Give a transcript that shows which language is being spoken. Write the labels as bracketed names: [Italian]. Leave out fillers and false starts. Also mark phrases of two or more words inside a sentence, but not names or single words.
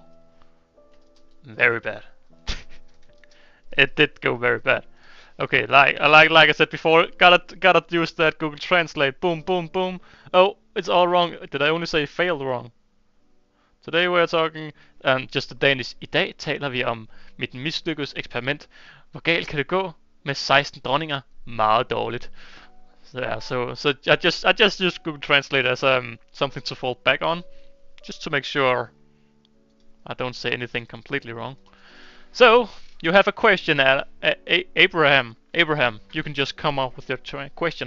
[English] Very bad. It did go very bad. Okay, like I said before, gotta use that Google Translate. Boom, boom, boom. Oh, it's all wrong. Did I only say failed wrong? Today we're talking just the Danish. [Danish] I dag taler vi om mit mislykkedes eksperiment. Hvor galt kan det gå med 16 dronninger? Meget dårligt. [English] So yeah, so I just use Google Translate as something to fall back on, just to make sure I don't say anything completely wrong. So you have a question, Abraham. Abraham, you can just come up with your question.